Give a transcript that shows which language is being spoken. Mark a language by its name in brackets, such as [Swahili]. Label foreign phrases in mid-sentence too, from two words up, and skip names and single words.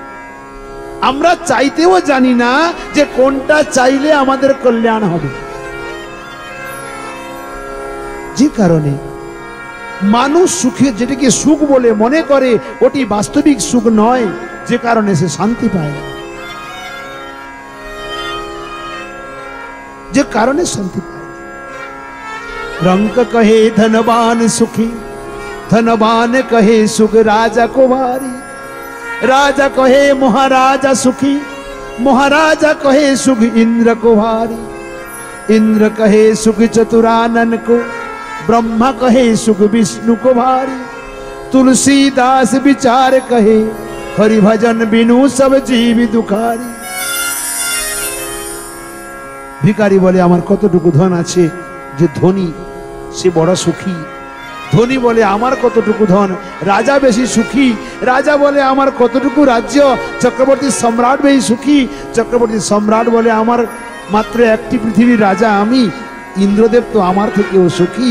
[Bangla] আমরা চাইতেও জানি না যে কোনটা চাইলে আমাদের কল্যাণ হবে, যে কারণে মানুষ সুখে যেটাকে সুখ বলে মনে করে ওটি বাস্তবিক সুখ নয়, যে কারণে সে শান্তি পায় না, যে কারণে শান্তি পায়। [Hindi] रंक कहे धनवान सुखी, धनवान कहे सुख राजा को भारी, राजा कहे महाराजा सुखी, महाराजा कहे सुख इंद्र को भारी, इंद्र कहे सुख चतुरानन को, ब्रह्मा कहे सुख विष्णु को भारी, तुलसीदास विचार कहे हरि भजन बिनु सब जीव दुखारी। [Bangla] ভিখারি বলে আমার কতটুকু ধন আছে, যে ধনী সে বড় সুখী। ধনী বলে আমার কতটুকু ধন, রাজা বেশি সুখী। রাজা বলে আমার কতটুকু রাজ্য, চক্রবর্তী সম্রাট বেশি সুখী। চক্রবর্তী সম্রাট বলে আমার মাত্র একটি পৃথিবীর রাজা আমি, ইন্দ্রদেব তো আমার থেকেও সুখী।